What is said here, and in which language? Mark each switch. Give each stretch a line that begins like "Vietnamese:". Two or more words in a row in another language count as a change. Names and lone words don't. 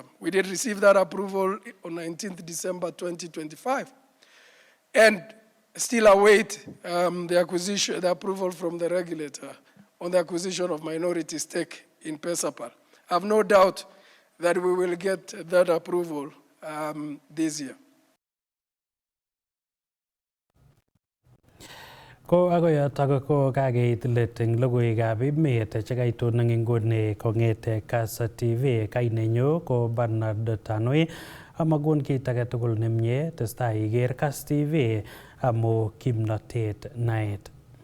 English: We did receive that approval on 19th December 2025, and still await the approval from the regulator on the acquisition of minority stake in Pesapal. I have no doubt that we will get that approval this year.
Kalenjin: Ko ako yotok ko kakeit let eng logoiwekab emet chekaitun eng inguni kong'ete Kass TV. Kainenyu ko Bernard Tanui. Amagun kit age tugul nemie testai iker Kass TV amu kimnotet naet.